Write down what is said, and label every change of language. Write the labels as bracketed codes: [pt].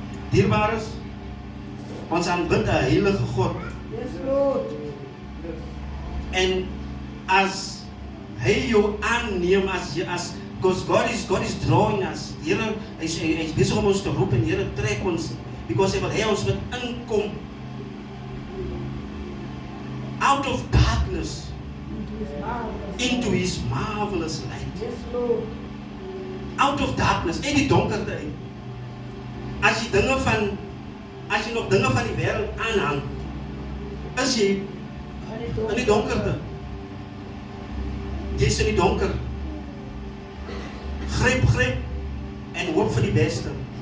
[af] Dierbares, ons aanbid 'n heilige God. [en] Yes, Lord. [af] En as hy jou aanneem as [en] because God is drawing us. [af] Here hy's besig om ons te roep en Here trek ons because hy wil hê ons moet inkom [en] out of darkness into his marvelous light. Yes, Lord. Out of darkness, [af] uit die donkerte uit. As jy nog dinge van die wêreld aanhang, is jy in die donkerte. Jy is in die donker. Gryp en hoop vir die beste.